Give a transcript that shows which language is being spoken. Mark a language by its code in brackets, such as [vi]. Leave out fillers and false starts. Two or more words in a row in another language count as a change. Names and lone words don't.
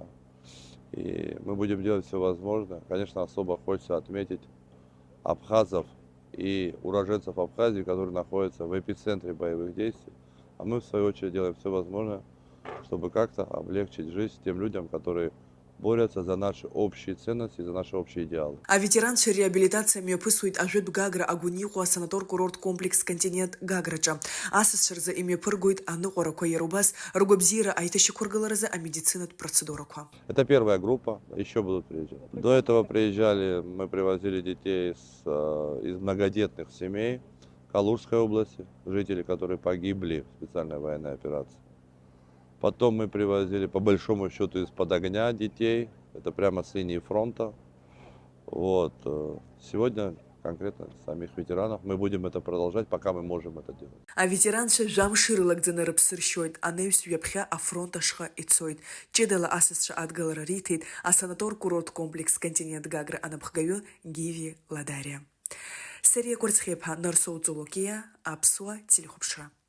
[ru] И мы будем делать все возможное. Конечно, особо хочется отметить абхазов и уроженцев Абхазии, которые находятся в эпицентре боевых действий. А мы, в свою очередь, делаем все возможное, чтобы как-то облегчить жизнь тем людям, которые борются за наши общие ценности, за наши общие идеалы. [ab] Аветеранцәа реабилитациа мҩаԥысуеит Ажәытә Гагра агәыниҟәа санаторкурорт комплекс континент Гаграҿы. Асасцәа рзы имҩаԥыргоит аныҟәарақәа, иара убас ргәабзиара аиҭашьақәыргыларазы амедицинатә процедурақәа. [ru] Это первая группа, еще будут приезжать. До этого приезжали, мы привозили детей из многодетных семей Калужской области, жители, которые погибли в специальной военной операции. Потом мы привозили, по большому счету, из-под огня детей. Это прямо с линии фронта. Вот. Сегодня конкретно самих ветеранов мы будем это продолжать, пока мы можем это делать. [ab] Аветеранцәа жәамш ирылагӡаны рыԥсыршьоит, анаҩс ҩаԥхьа афронт ашҟа ицоит. Ҷыдала асасцәа адгалара риҭеит асанатор-курорт комплекс континент Гагра анапхгаҩы Гиви Ладариа. Сариа Кәарцхеиԥҳа, Нарсоу Ҵолокиа, Аԥсуа телехәаԥшра.